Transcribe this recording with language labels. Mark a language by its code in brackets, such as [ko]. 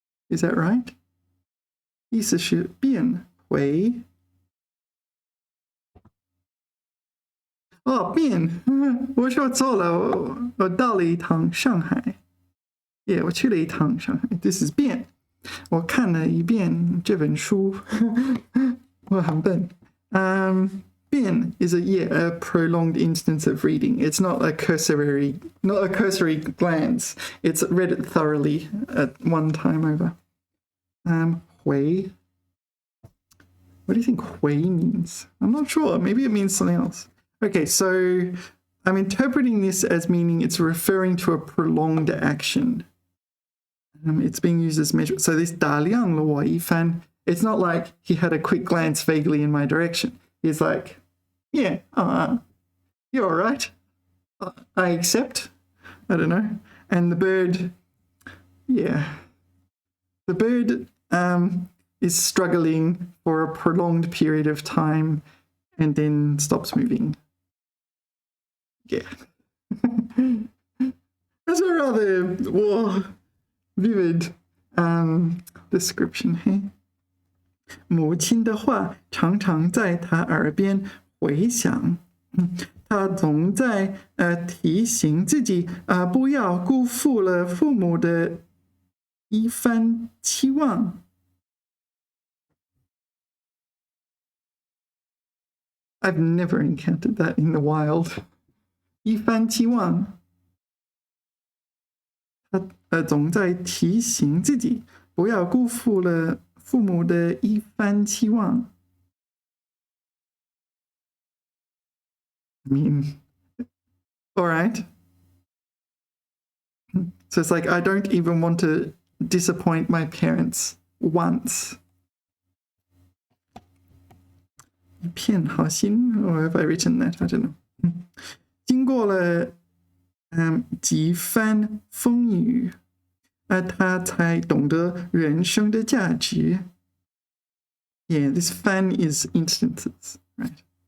[en] Is that right? [zh] 意思是变回变我说错了我到了一趟上海 [en] Yeah, [zh] 我去了一趟上海 [en] This is [zh] 变我看了一遍这本书我很笨变 [en] is a prolonged instance of reading. It's not a cursory glance. It's read it thoroughly at one time over. 回 What do you think 回 means? I'm not sure. Maybe it means something else. Okay, so I'm interpreting this as meaning it's referring to a prolonged action. It's being used as measure. So this [zh] 打量了我一番 [en] It's not like he had a quick glance vaguely in my direction. He's like, yeah, you're all right. I accept. I don't know. And the bird, yeah. The bird is struggling for a prolonged period of time and then stops moving. Yeah. That's a rather vivid description here. [zh] 母亲的话常常在他耳边回响，他总在提醒自己不要辜负了父母的一番期望。 [en] I've never encountered that in the wild. [zh] 一番期望，他总在提醒自己不要辜负了父母的一番期望。 [en] I mean, all right. So it's like I don't even want to disappoint my parents once. [zh] 一片好心 [en] or have I written that? I don't know. [zh] 经过了几番风雨他才懂得人生的价值 [en] Yeah, this [zh] 番 [en] is instances, right?